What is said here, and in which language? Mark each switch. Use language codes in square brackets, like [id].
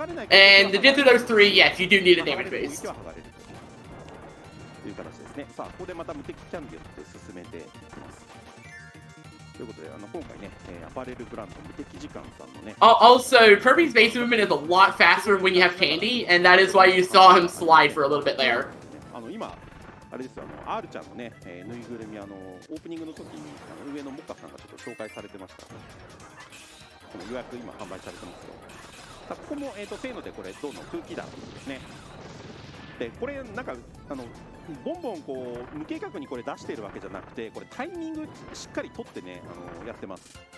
[en] And to get through those three, yes, you do need a damage boost. [ja] という形ですね。さあ、ここでまた無敵キャンディを進めていきます。ということで、今回ね、アパレルブランド無敵時間さんのね。 [en] Also, Kirby's base movement is a lot faster when you have Candy, and that is why you saw him slide for a little bit there. [ja] 今、あれですよ、R ちゃんのね、ぬいぐるみ、オープニングの時に上のモッカさんがちょっと紹介されてました。この予約今販売されてますけど、さあここもせーのでこれどんどん空気弾ですね。でこれなんかボンボンこう無計画にこれ出しているわけじゃなくて、これタイミングしっかり取ってねやってます。